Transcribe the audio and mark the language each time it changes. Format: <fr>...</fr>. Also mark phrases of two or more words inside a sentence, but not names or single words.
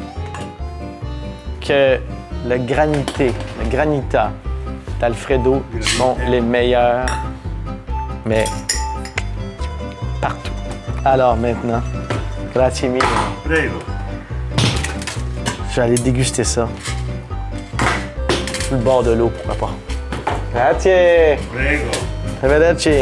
<fr>que le granita d'Alfredo sont les meilleurs, mais partout. Alors maintenant,</fr> <it>grazie mille. Prego.</it> <fr>Je vais aller déguster ça. Sur le bord de l'eau, pourquoi pas.</fr> <it>Grazie. Prego. Arrivederci.</it>